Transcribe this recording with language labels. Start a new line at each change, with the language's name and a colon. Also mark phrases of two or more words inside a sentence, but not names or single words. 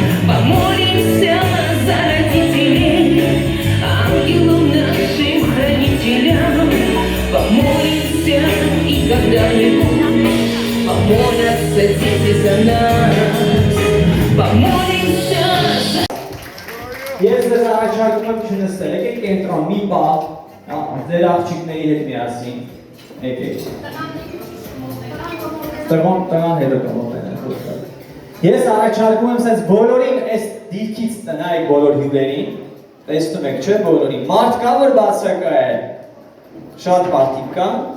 Russian: Помолимся за родителей, ангелам нашим хранителям. Помолимся и когда-нибудь помолятся дети за нас. Помолимся за...
Armenian: Ես ձեզ առաջարկում եմ չնստել, եկեք կենտրոն, մի պահ, ձեր աղջիկների հետ միասին, եկեք։ Տղան հետո կմոտենեն։ Ես առաջարկում եմ սենց բոլորին այս դիրքից տնայք բոլոր հյուրերին, տեսնում եք չէ բոլորին, մարդ կա որ բացակա է, շատ մարդիկ կա։